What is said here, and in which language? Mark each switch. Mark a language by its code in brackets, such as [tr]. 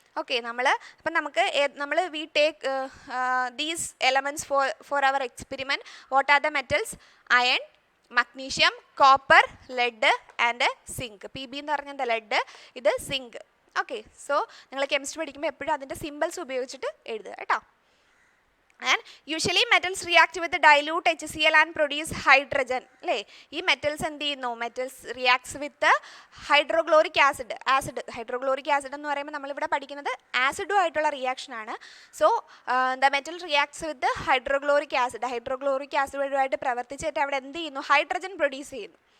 [en] Okay, നമ്മൾ we take these elements for our experiment. What are the metals? Iron, magnesium, copper, lead and zinc. [ml] PB എന്ന് പറഞ്ഞാൽ lead, ഇത് zinc. Okay, so നിങ്ങൾ chemistry പഠിക്കുമ്പോൾ എപ്പോഴും അതിൻ്റെ സിമ്പിൾസ് ഉപയോഗിച്ചിട്ട് എഴുതുക കേട്ടോ. [en] And usually metals react with the dilute HCl and produce hydrogen. [ml] അല്ലേ ഈ മെറ്റൽസ് എന്ത് ചെയ്യുന്നു [en] metals reacts with hydrochloric acid [ml] ഹൈഡ്രോക്ലോറിക് ആസിഡ് എന്ന് പറയുമ്പോൾ നമ്മളിവിടെ പഠിക്കുന്നത് ആസിഡും ആയിട്ടുള്ള റിയാക്ഷൻ ആണ്. [en] so the metal reacts with [ml] hydrochloric ആസിഡുമായിട്ട് പ്രവർത്തിച്ചിട്ട് അവിടെ എന്ത് ചെയ്യുന്നു ഹൈഡ്രജൻ പ്രൊഡ്യൂസ് ചെയ്യുന്നു.